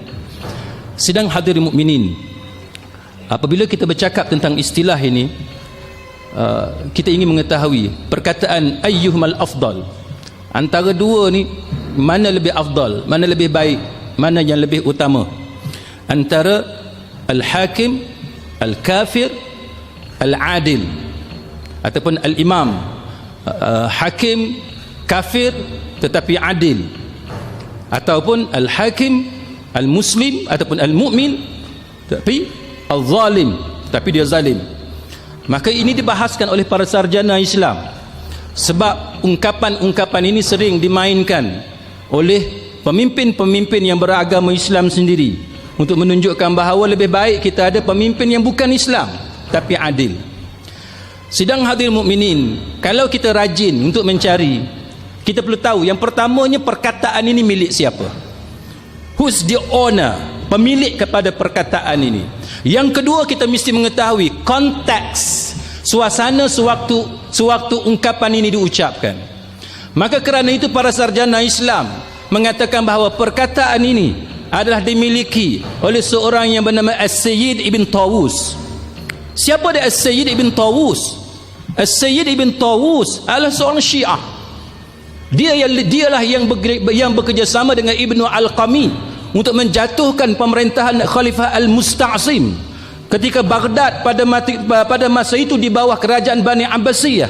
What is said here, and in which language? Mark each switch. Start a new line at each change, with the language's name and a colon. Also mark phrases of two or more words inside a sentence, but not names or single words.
Malay: Sidang hadirin mukminin, apabila kita bercakap tentang istilah ini, kita ingin mengetahui perkataan
Arabic: أيهما الأفضل,
Malay: antara dua ni mana lebih afdal, mana lebih baik, mana yang lebih utama, antara
Arabic: الحاكم، الكافر، العادل,
Malay: ataupun al-imam, hakim kafir tetapi adil, ataupun
Arabic: الحاكم المسلم
Malay: ataupun al-mu'min tapi al-zalim tapi dia zalim. Maka ini dibahaskan oleh para sarjana Islam sebab ungkapan-ungkapan ini sering dimainkan oleh pemimpin-pemimpin yang beragama Islam sendiri untuk menunjukkan bahawa lebih baik kita ada pemimpin yang bukan Islam tapi adil. Sidang hadirin mukminin, kalau kita rajin untuk mencari, kita perlu tahu yang pertamanya perkataan ini milik siapa?
English: Who's the owner?
Malay: Pemilik kepada perkataan ini. Yang kedua, kita mesti mengetahui konteks, suasana sewaktu ungkapan ini diucapkan. Maka kerana itu para sarjana Islam mengatakan bahawa perkataan ini adalah dimiliki oleh seorang yang bernama As-Sayyid Ibn Tawus. Siapa dia As-Sayyid Ibn Tawus? As-Sayyid Ibn Tawus adalah seorang Syiah. Dialah yang bekerjasama dengan Ibnu Al-Qami untuk menjatuhkan pemerintahan Khalifah Al-Musta'sim ketika Baghdad pada masa itu di bawah kerajaan Bani Abbasiyah.